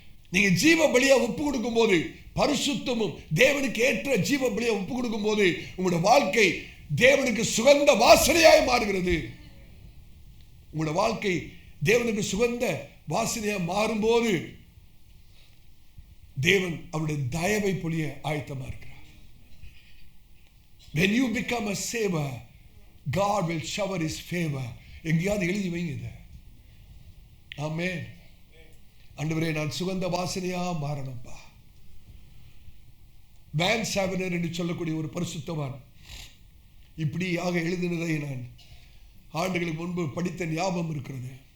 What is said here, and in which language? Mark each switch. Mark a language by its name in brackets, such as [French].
[Tamil] நீங்க ஜீவ பலியா ஒப்பு கொடுக்கும் போது, பரிசுத்தமும் தேவனுக்கு ஏற்ற ஜீவ பலியா ஒப்பு கொடுக்கும் போது, உங்களுடைய வாழ்க்கை தேவனுக்கு சுகந்த வாசனையாய் மாறுகிறது. உங்களுடைய வாழ்க்கை தேவனுக்கு சுகந்த வாசனையா மாறும்போது தேவன் அவருடைய தயவை பொழிய ஆயத்தமா இருக்கிறார். [English] When you become a saver, God will shower his favor. [Tamil] எங்கேயாவது எழுதி வைங்க இதை. ஆமென். ஆண்டவரே, நான் சுகந்த வாசனையா மாறணும்பா. வேன் சாவனர் என்று சொல்லக்கூடிய ஒரு பரிசுத்தவான் இப்படியாக எழுதினதை நான் ஆண்டுகளுக்கு முன்பு படித்த ஞாபகம் இருக்கிறது.